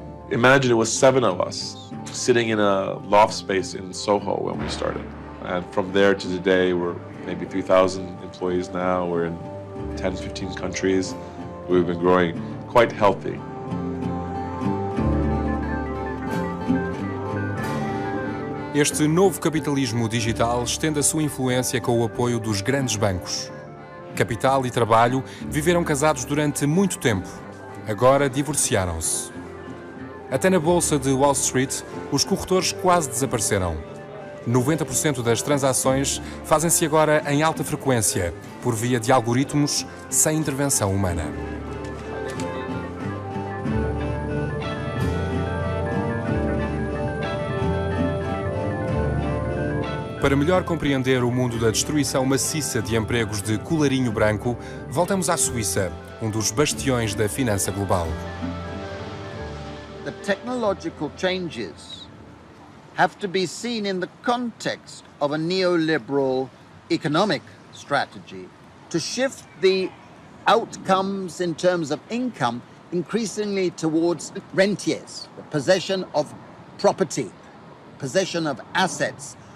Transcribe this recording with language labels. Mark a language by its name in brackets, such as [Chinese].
[English] Imagine it was 7 of us sitting in a loft space in Soho when we started. And from there to today, we're maybe 3,000 employees now. We're in 10, 15 countries. We've been growing quite healthy. [Portuguese] Este novo capitalismo digital estende a sua influência com o apoio dos grandes bancos. Capital e trabalho viveram casados durante muito tempo. Agora divorciaram-se. Até na bolsa de Wall Street, os corretores quase desapareceram. 90% das transações fazem-se agora em alta frequência, por via de algoritmos sem intervenção humana. Para melhor compreender o mundo da destruição maciça de empregos de colarinho branco, voltamos à Suíça, dos bastiões da finança global. [English] The technological changes have to be seen in the context of a neoliberal economic strategy to shift the outcomes in terms of income increasingly towards rentiers, the possession of property, possession of assets.